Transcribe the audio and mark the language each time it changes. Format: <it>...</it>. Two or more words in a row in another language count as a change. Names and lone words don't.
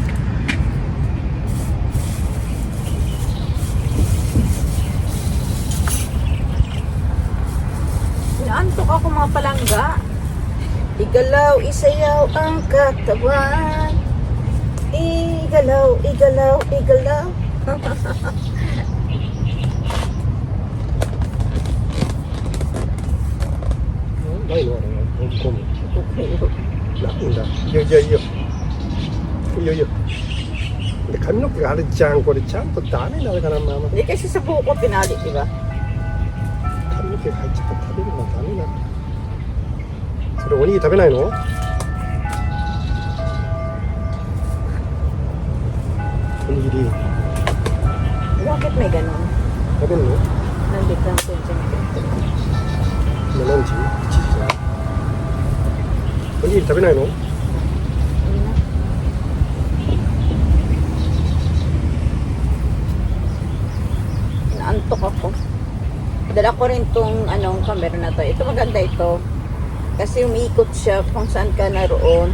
<tl>Naantok ako mga palangga. Igalaw, isayaw ang katawan. Igalaw, igalaw, igalaw.</tl> <ja>ないのあれは飛び込む Okay. なんだいやいやいやいやいやで髪の毛があれじゃんこれちゃんとダメなのかなママ</ja> <tl>Hindi kasi sa buko pinali, di ba?</tl> <ja>髪の毛が入っちゃったら食べるのはダメなのそれおにぎり食べないの おにぎり</ja> <tl>Bakit may ganun?</tl> <ja>食べるの</ja> <tl>Nandito ang concentrate.</tl> <ja>今何時 ?1 時じゃんおにぎり食べないの</ja> <tl>Ano na? Naantok ako. Dala ko rin tong camera na to. Ito maganda ito. Kasi umiikot siya kung saan ka naroon.</tl>